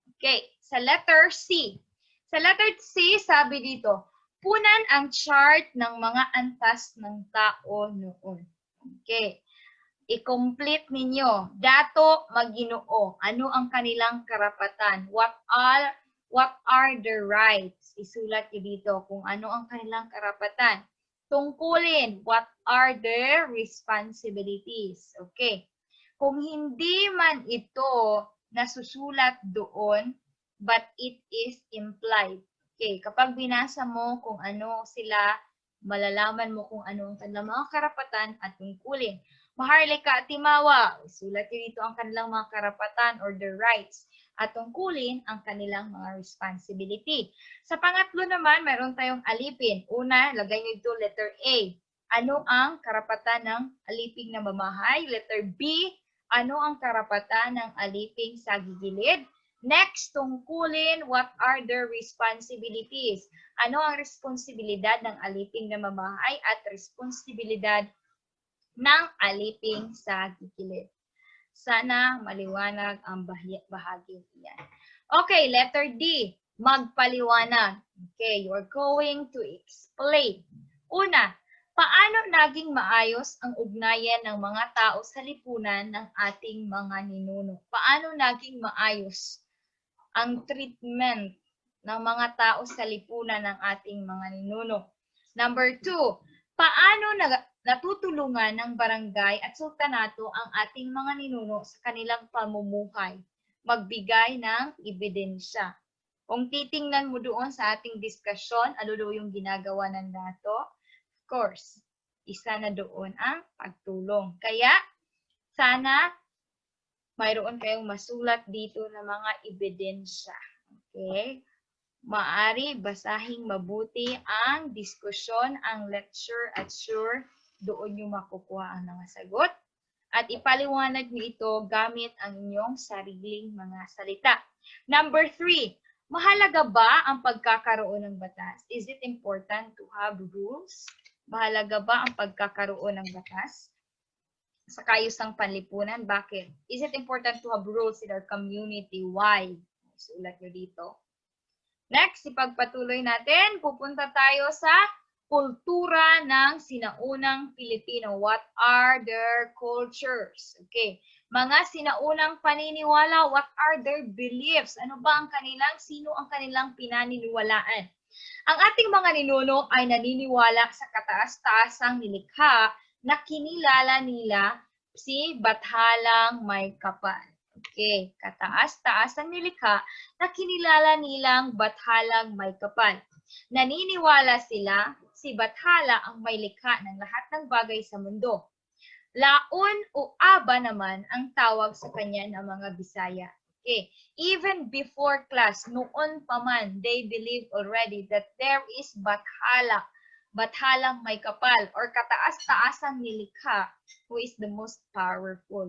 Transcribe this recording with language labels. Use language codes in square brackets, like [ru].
[tl] Okay, sa letter C. Sa letter C, sabi dito, punan ang chart ng mga antas ng tao noon. Okay. I-complete ninyo. Dato Maginoo. Ano ang kanilang karapatan? [en] What are the rights? [tl] Isulat nyo dito kung ano ang kanilang karapatan. Tungkulin. [en] What are their responsibilities? Okay. [tl] Kung hindi man ito nasusulat doon, [en] but it is implied. Okay. [tl] Kapag binasa mo kung ano sila, malalaman mo kung ano ang kanilang mga karapatan at tungkulin. Maharlika at Timawa, isulat nyo dito ang kanilang mga karapatan [en] or the rights [tl] at tungkulin ang kanilang mga responsibility. Sa pangatlo naman, mayroon tayong alipin. Una, lagay nyo dito letter A. Ano ang karapatan ng aliping na mamahay? Letter B, ano ang karapatan ng aliping sa gigilid? [en] Next, tungkulin, what are their responsibilities? [tl] Ano ang responsibilidad ng aliping na mamahay at responsibilidad ng aliping sa gigilid. Sana maliwanag ang bahaging iyan. Okay, letter D, magpaliwanag. [en] Okay, you're going to explain. [tl] Una, paano naging maayos ang ugnayan ng mga tao sa lipunan ng ating mga ninuno? Paano naging maayos ang treatment ng mga tao sa lipunan ng ating mga ninuno? Number 2, paano natutulungan ng barangay at sultanato ang ating mga ninuno sa kanilang pamumuhay? Magbigay ng ebidensya. Kung titingnan mo doon sa ating diskusyon, ano daw yung ginagawa ng dato? Of course, isa na doon ang pagtulong. Kaya, sana mayroon kayong masulat dito ng mga ebidensya. Okay? Maari basahing mabuti ang diskusyon, ang lecture at sure doon nyo makukuha ang mga sagot. At ipaliwanag nyo ito gamit ang inyong sariling mga salita. Number 3, mahalaga ba ang pagkakaroon ng batas? [en] Is it important to have rules? [tl] Mahalaga ba ang pagkakaroon ng batas sa kaayusang panlipunan? Bakit? [en] Is it important to have rules in our community? [tl] Why? Sulat nyo dito. Next, ipagpatuloy natin. Pupunta tayo sa kultura ng sinaunang Pilipino. [en] What are their cultures? Okay. [tl] Mga sinaunang paniniwala, [en] what are their beliefs? [tl] Ano ba ang sino ang kanilang pinaniniwalaan? Ang ating mga ninuno ay naniniwala sa kataas-taasang nilikha na kinilala nila si Bathalang May Kapal. Okay, kataas-taasang nilikha na kinilala nilang Bathalang May Kapal. Naniniwala sila si Bathala ang may likha ng lahat ng bagay sa mundo. Laon o Aba naman ang tawag sa kanya ng mga Bisaya. Okay. [en] Even before class, [tl] noon pa man, [en] they believe already that there is Bathala, Bathalang May Kapal, or kataas-taasang nilikha who is the most powerful.